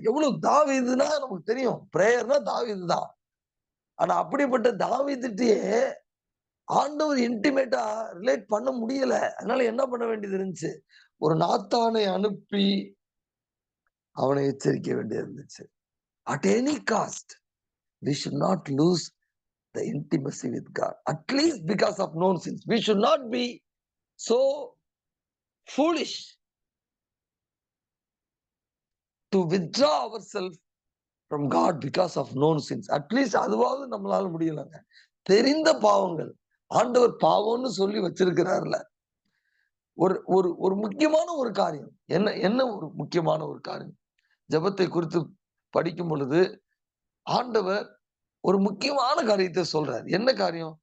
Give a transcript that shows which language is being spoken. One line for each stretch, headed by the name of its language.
Tamil: எவ்வளவு தாவீதுன்னா நமக்கு தெரியும். பிரேயர்னா தாவீது தான். ஆனா அப்படிப்பட்ட தாவீதுட்டயே ஆண்டவர் இன்டிமேட்டா ரிலேட் பண்ண முடியல. அதனால என்ன பண்ண வேண்டியது இருந்துச்சு? ஒரு நாத்தானை அனுப்பி அவனை எச்சரிக்க வேண்டியது இருந்துச்சு.
English: At any cost we should not lose the intimacy with God. At least because of known sins. We should not be so foolish to withdraw ourselves from God because of known sins. At least
Tamil: அதுவாவது நம்மளால முடியலங்க. தெரிந்த பாவங்கள். ஆண்டவர் பாவம்னு சொல்லி வச்சிருக்கிறார்ல. ஒரு ஒரு ஒரு முக்கியமான ஒரு காரியம். என்ன என்ன ஒரு முக்கியமான ஒரு காரியம்? ஜெபத்தை குறித்து படிக்கும் பொழுது, ஆண்டவர் ஒரு முக்கியமான காரியத்த சொல்றார். என்ன காரியம்?